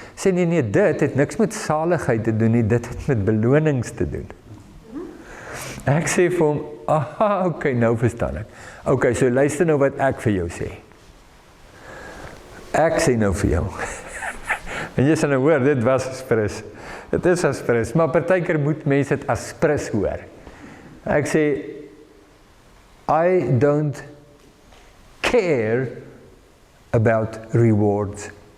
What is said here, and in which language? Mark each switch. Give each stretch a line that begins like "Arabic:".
Afrikaans: Sê nee, dit het niks met saligheid te doen nie, dit het met belonings te doen. Ek sê vir hom, aha, okay, nou verstaan ek. Okay, so luister nou wat ek vir jou sê. Ek sê nou vir jou. En jy sal nou hoor, dit was aspres. Dit is aspres, maar partykeer moet mense dit aspres hoor. Ek sê,
English: I don't care about rewards.